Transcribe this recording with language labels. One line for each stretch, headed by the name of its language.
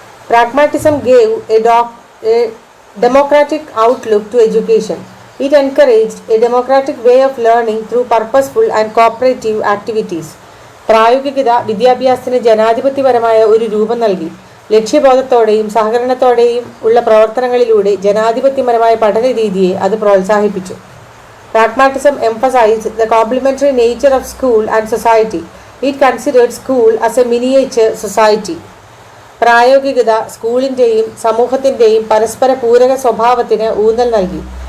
English: Pragmatism gave a democratic outlook to education. It encouraged a democratic way of learning through purposeful and cooperative activities.
Malayalam: പ്രായോഗികത വിദ്യാഭ്യാസത്തിന് ജനാധിപത്യപരമായ ഒരു രൂപം നൽകി. ലക്ഷ്യബോധത്തോടെയും സഹകരണത്തോടെയും ഉള്ള പ്രവർത്തനങ്ങളിലൂടെ ജനാധിപത്യപരമായ പഠന രീതിയെ അത് പ്രോത്സാഹിപ്പിച്ചു.
English: Pragmatism emphasized the complementary nature of school and society. It considered school as a miniature society.
Malayalam: പ്രായോഗികത സ്കൂളിൻ്റെയും സമൂഹത്തിൻ്റെയും പരസ്പര പൂരക സ്വഭാവത്തിന് ഊന്നൽ നൽകി.